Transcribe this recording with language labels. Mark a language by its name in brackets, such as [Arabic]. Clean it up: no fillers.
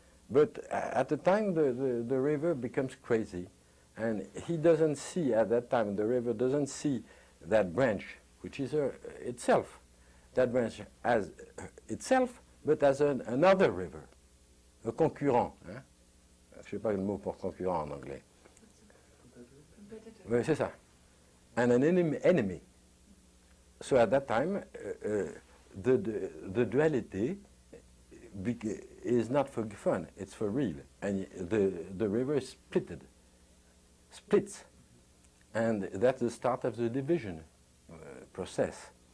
[English] But at the time, the river becomes crazy, and he doesn't see at that time. The river doesn't see that branch, which is itself, that branch as itself, but as another river, a concurrent. [French] Hein? Je ne sais pas le mot pour concurrent en anglais. Oui, c'est ça. [English] And an enemy. So at that time, the duality is not for fun, it's for real. And the river is splits. And that's the start of the division process.